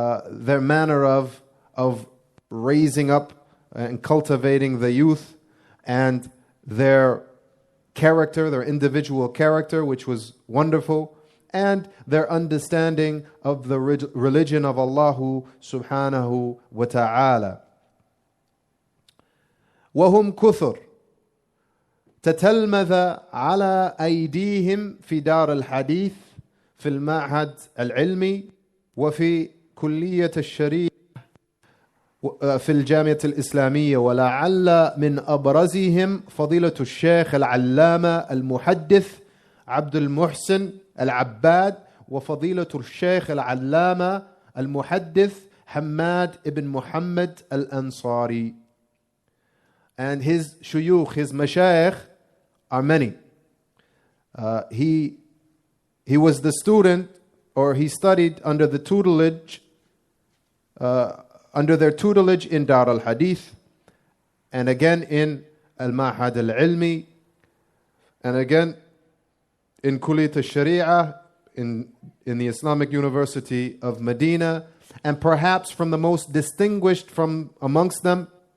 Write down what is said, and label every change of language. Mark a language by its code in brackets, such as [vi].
[en] their manner of raising up and cultivating the youth, and their character, their individual character, which was wonderful, and their understanding of the religion of Allah subhanahu wa ta'ala. [ar] وهم كثر تتلمذ على أيديهم في دار الحديث في المعهد العلمي وفي كلية الشريعة في الجامعة الإسلامية، ولعل من أبرزهم فضيلة الشيخ العلامة المحدث عبد المحسن العباد، وفضيلة الشيخ العلامة المحدث حماد ibn Muhammad al-Ansari. [en] And his shuyukh, his mashayikh, are many. He was the student, or he studied under the tutelage, under their tutelage in Dar al-Hadith, and again in al-Ma'had al-Ilmi, and again in Kulliyat al-Sharia, in the Islamic University of Medina, and perhaps from the most distinguished from amongst them